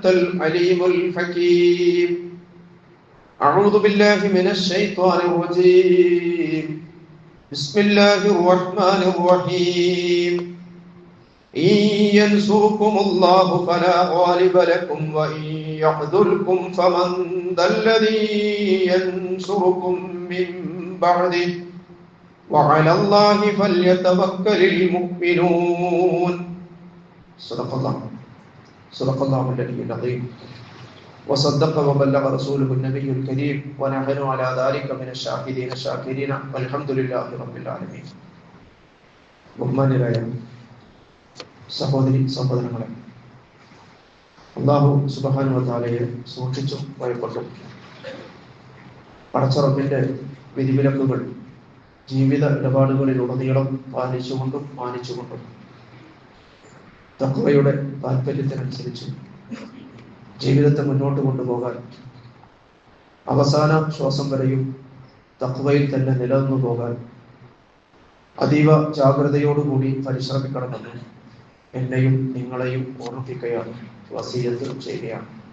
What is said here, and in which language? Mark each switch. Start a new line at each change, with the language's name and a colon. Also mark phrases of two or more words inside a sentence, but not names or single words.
Arabic: العليم الحكيم أعوذ بالله من الشيطان الرجيم بسم الله الرحمن الرحيم إن ينصركم الله فلا غالب لكم وإن يخذلكم فمن ذا الذي ينصركم من بعده وعلى الله فليتوكل المؤمنون صدق الله العلي العظيم وصدق وبلغ رسوله النبي الكريم ونحن على ذلك من الشاهدين الشاكرين والحمد لله رب العالمين.
Malayalam: ബഹുമാന്യരായ സഹോദരി സഹോദരങ്ങളെ,
Arabic: الله سبحانه وتعالى
Malayalam: സൂക്ഷിച്ചും ഭയപ്പെട്ടും പടച്ചറബിന്റെ വിധിവിലക്കുകൾ ജീവിത ഇടപാടുകളിലുടനീളം പാലിച്ചുകൊണ്ടും മാനിച്ചുകൊണ്ടും തഖ്വയുടെ താല്പര്യത്തിനനുസരിച്ച് ജീവിതത്തെ മുന്നോട്ട് കൊണ്ടുപോകാൻ അവസാന ശ്വാസം വരെയും തഖ്വയിൽ തന്നെ നിലനിന്നു പോകാൻ അതീവ ജാഗ്രതയോടുകൂടി പരിശ്രമിക്കണമെന്ന് എന്നെയും നിങ്ങളെയും ഓർമ്മിപ്പിക്കുകയാണ്, വസിയത്ത് ചെയ്യുകയാണ്.